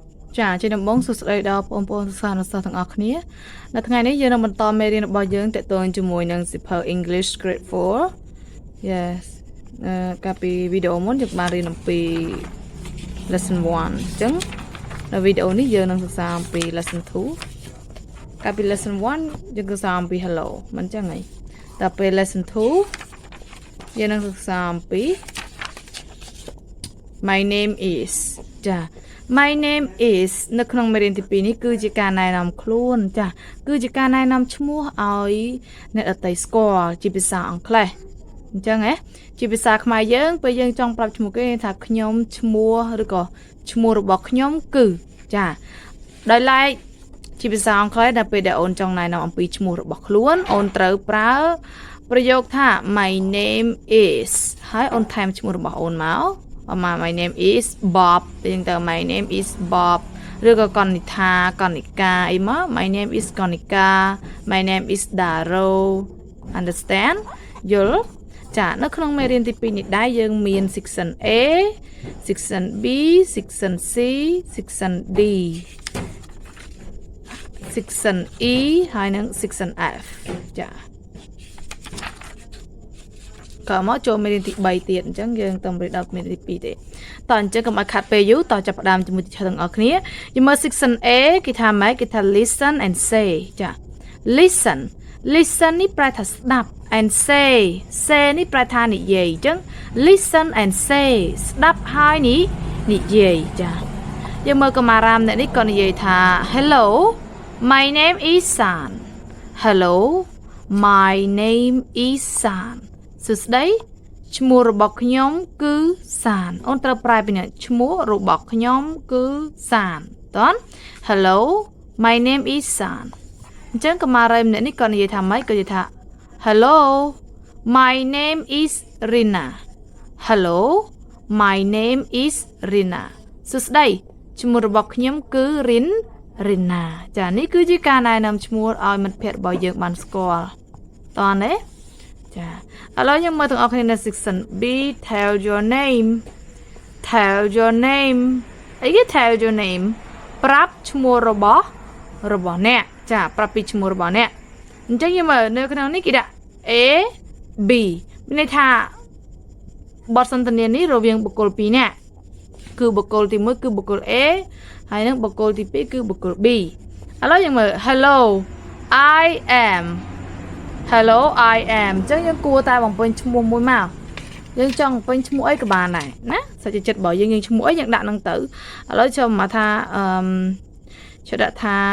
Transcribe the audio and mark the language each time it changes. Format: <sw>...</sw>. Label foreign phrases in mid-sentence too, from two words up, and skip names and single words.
<km>ចាជាដំបងសួស្តីដល់បងប្អូនសិស្សានុសិស្សទាំងអស់គ្នានៅថ្ងៃនេះយើងនឹងបន្តមេរៀនរបស់យើងទាក់ទងជាមួយនឹងសៀវភៅ English Grade 4 Yes កាលពីវីដេអូមុនយើងបានរៀនអំពី Lesson 1 អញ្ចឹងនៅវីដេអូនេះយើងនឹងសិក្សាអំពី Lesson 2 កាលពី Lesson 1 យើងសិក្សាអំពី Hello មិនអញ្ចឹងហីដល់ពេល Lesson 2 យើងនឹងសិក្សាអំពី</km> <en>My name is</en> <km>ចា</km> <en>My name is</en> <km>នៅក្នុងមេរៀនទី2នេះគឺជាការណែនាំខ្លួនចាគឺជាការណែនាំឈ្មោះឲ្យអ្នកដទៃស្គាល់ជាភាសាអង់គ្លេសអញ្ចឹង ហ៎ជាភាសាខ្មែរយើងពេលយើងចង់ប្រាប់ឈ្មោះគេថាខ្ញុំឈ្មោះឬក៏ឈ្មោះរបស់ខ្ញុំគឺចាដោយឡែកជាភាសាអង់គ្លេស ដល់ពេលដែលអូនចង់ណែនាំអំពីឈ្មោះរបស់ខ្លួនអូនត្រូវប្រើប្រយោគថា</km> <en>My name is</en> <km>ហើយអូនថែមឈ្មោះរបស់អូនមក</km> <en>My name is Bob</en> <km>យើងទៅ</km> <en>My name is Bob</en> <km>ឬក៏កនិថាកនិកាអីមក</km> <en>My name is</en> <km>កនិកា</km> <en>My name is Daro Understand</en> <km>យល់ចានៅក្នុងមេរៀនទី2នេះដែរយើងមាន</km> <en>section A section B section C section D section E</en> <km>ហើយនិង section F ចា ក៏មកចូលមេរៀនទី3ទៀតអញ្ចឹងយើងទៅរៀនដល់មេរៀនទី2ទេតោះអញ្ចឹងកុំឲ្យខាត់ពេលយូរតោះចាប់ផ្ដើមជាមួយទីទាំងអស់គ្នាយើងមើល section A គេថាម៉េចគេថា</km> <en>listen and say</en> <km>ចា listen នេះប្រែថាស្ដាប់ and say នេះប្រែថានិយាយអញ្ចឹង</km> <en>listen and say</en> <km>ស្ដាប់ហើយនិយាយចាយើងមើលកម្មារាមអ្នកនេះក៏និយាយ ថា</km> <en>Hello my name is San Hello my name is San</en> <km>សួស្តីឈ្មោះរបស់ខ្ញុំគឺសានអូនត្រូវប្រែ ពីនេះឈ្មោះរបស់ខ្ញុំគឺសានតើ</km> <en>Hello my name is San</en> <km>អញ្ចឹងកម្មារៃម្នាក់នេះក៏និយាយថាម៉េចក៏និយាយថា</km> <en>Hello my name is Rina Hello my name is Rina</en> <km>សួស្តីឈ្មោះរបស់ខ្ញុំគឺ Rina ចានេះគឺជាការណែនាំឈ្មោះឲ្យមិត្តភ័ក្តិរបស់យើងបានស្គាល់តើណាចាឥឡូវយើងមើលទាំងអស់គ្នានៅ</km> <en>section B tell your name</en> <km>អីគេ</km> <en>tell your name</en> <km>ប្រាប់ឈ្មោះរបស់អ្នកចាប្រាប់ពីឈ្មោះរបស់អ្នកអញ្ចឹងយើងមើលនៅក្នុងនេះគេដាក់ A B មានន័យថាបទសន្ទនានេះរវាងបុគ្គល2នាក់គឺបុគ្គលទី1គឺបុគ្គល A ហើយនិងបុគ្គលទី2គឺបុគ្គល B ឥឡូវយើងមើល</km> <en>Hello I am</en> <km>អញ្ចឹងយើងគួរតែបំពេញឈ្មោះមួយមកយើងចង់បំពេញឈ្មោះអីក៏បានដែរណាសាច់ចិត្តរបស់យើងឈ្មោះអីយើងដាក់នឹងទៅឥឡូវចូលមកថាចូលដាក់ថា</km>